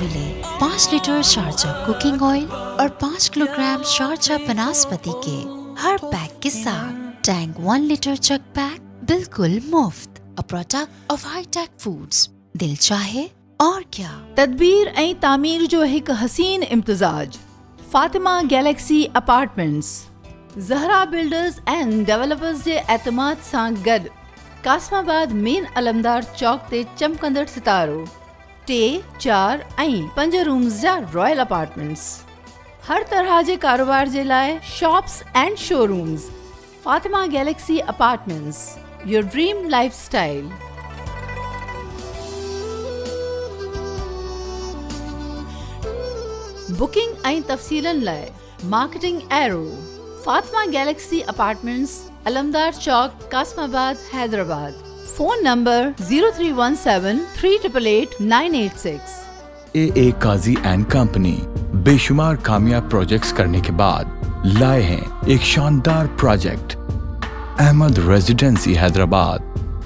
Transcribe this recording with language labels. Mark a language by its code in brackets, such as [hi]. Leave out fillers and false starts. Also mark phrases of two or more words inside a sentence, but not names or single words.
[ur] ملے 5 لیٹر شارجہ کوکنگ آئل اور 5 کلو گرام شارجہ بناسپتی کے ہر پیک کے ساتھ ٹینگ 1 لیٹر چک پیک بالکل مفت، [en] a product of ہائی ٹیک فوڈز۔ [ur] دل چاہے اور کیا۔ [sd] تدبیر ऐं तामीर जो हिकु हसीन इम्तिज़ाज। फातिमा गैलेक्सी अपार्टमेंट्स ज़हरा बिल्डर्स एंड डेवलपर्स जे एतमाद सां गॾु कासमाबाद मेन अलमदार चौक ते चमकंदड़ सितारो 3, 4 ऐं 5 रूम्स जा [en] royal apartments. [sd] हर तरह जे कारोबार जे लाइ [en] shops and showrooms. Fatima Galaxy Apartments, your dream lifestyle. [sd] बुकिंग ऐं तफ़सीलनि लाइ [en] marketing area, [sd] फातिमा गैलेक्सी अपार्टमेंट्स, अलमदार चौक, कासमाबाद, हैदराबाद। [en] phone number 0317 388 986. [ur] AA قاضی اینڈ کمپنی بےشمار کامیاب پروجیکٹس کرنے کے بعد لائے ہیں ایک شاندار پروجیکٹ، احمد ریزیڈنسی حیدرآباد.